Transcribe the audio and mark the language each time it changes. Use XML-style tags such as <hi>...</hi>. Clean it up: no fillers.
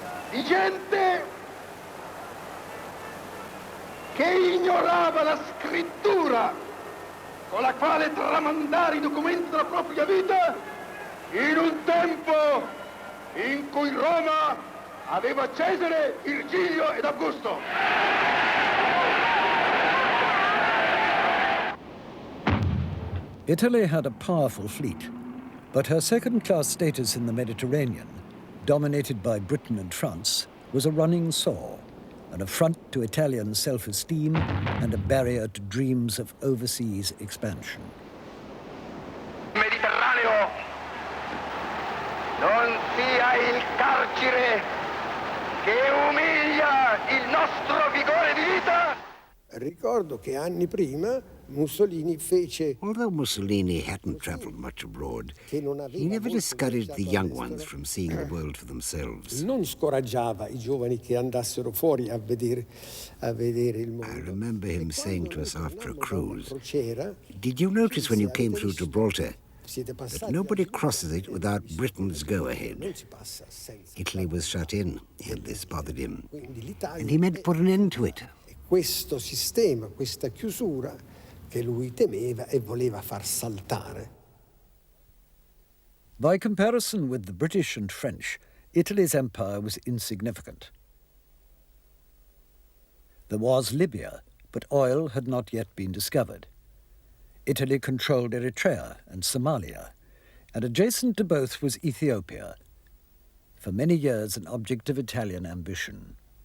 <it>di gente che ignorava la scrittura con la quale tramandare i documenti della propria vita in un tempo in cui Roma aveva Cesare, Virgilio ed Augusto.</it> <en>Italy had a powerful fleet, but her second-class status in the Mediterranean, dominated by Britain and France, was a running sore, an affront to Italian self-esteem and a barrier to dreams of overseas expansion.</en> <it>Mediterraneo non sia il carcere che umilia il nostro vigore di vita. Ricordo che anni prima Mussolini fece...</it> <en>Although Mussolini hadn't travelled much abroad, he never discouraged the young ones from seeing the world for themselves.</en> <it>Non scoraggiava I giovani che andassero fuori a vedere il mondo.</it> <en>I remember him saying to us after a cruise, "Did you notice when you came through Gibraltar that nobody crosses it without Britain's go-ahead?" Italy was shut in, and this bothered him, and he meant to put an end to it.</en> <it>Questo sistema, questa chiusura che lui temeva e voleva far saltare.</it> <en>By comparison with the British and French, Italy's empire was insignificant. There was Libya, but oil had not yet been discovered. Italy controlled Eritrea and Somalia, and adjacent to both was Ethiopia, for many years an object of Italian ambition.</en>